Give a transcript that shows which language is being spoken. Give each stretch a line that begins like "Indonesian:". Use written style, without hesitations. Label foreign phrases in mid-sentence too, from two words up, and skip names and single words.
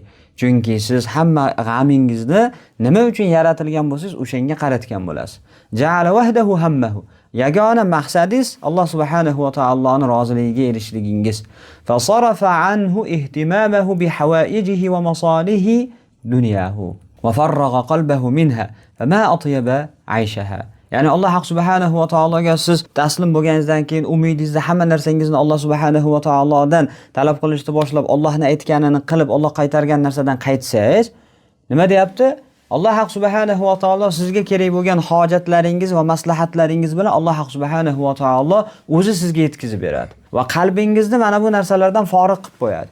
Uzbek: Chunki siz hamma g'amingizni nima uchun yaratilgan bo'lsangiz, o'shanga qaratgan bo'lasiz.
Arabic: جعل وحده همه.
Uzbek: Yagona maqsadingiz Alloh subhanahu va taoloning roziligiga erishishligingiz.
Arabic: فصرف عنه اهتمامه بحوائجه ومصالح دنياه وفرغ قلبه منها. فما أطيب عيشه.
Uzbek: Ya'ni Alloh subhanahu va taologa siz taslim bo'lganingizdan keyin umidingizni, hamma narsangizni Alloh subhanahu va taolodan talab qilishni boshlab, Allohning aytganini qilib, Alloh qaytargan narsadan qaytsangiz, nima deyapti? Alloh subhanahu va taolo sizga kerak bo'lgan hojatlaringiz va maslahatlaringiz bilan Alloh subhanahu va taolo o'zi sizga yetkazib beradi va qalbingizni mana bu narsalardan forig' qilib qo'yadi.